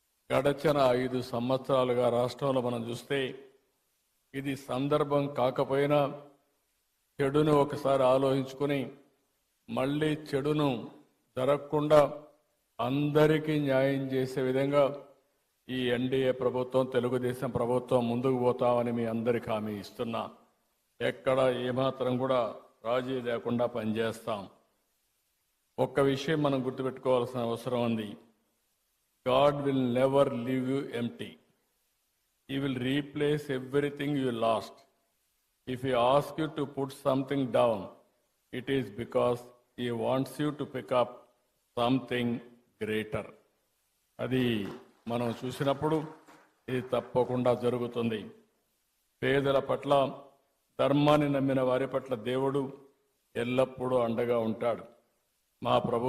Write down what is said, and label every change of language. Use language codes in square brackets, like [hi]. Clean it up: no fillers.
[te] గడచిన 5 సంవత్సరాలుగా రాష్ట్రంలో మనం చూస్తే ఇది సందర్భం కాకపోయినా చెడును ఒకసారి ఆలోచించుకుని మళ్ళీ చెడును జరగకుండా అందరికీ న్యాయం చేసే విధంగా ఈ ఎన్డీఏ ప్రభుత్వం, తెలుగుదేశం ప్రభుత్వం ముందుకు పోతామని మీ అందరికీ హామీ ఇస్తున్నా. ఎక్కడ ఏమాత్రం కూడా రాజీ లేకుండా పనిచేస్తాం. ఒక్క విషయం మనం గుర్తుపెట్టుకోవాల్సిన అవసరం ఉంది. [en] God will never leave you empty. He will replace everything you lost. If He asks you to put something down, it is because He wants you to pick up something greater. [te] అది మనం చూసినప్పుడు ఇది తప్పకుండా జరుగుతుంది. పేదల పట్ల, ధర్మాన్ని నమ్మిన వారి పట్ల దేవుడు ఎల్లప్పుడూ అండగా ఉంటాడు. మా ప్రభుత్వం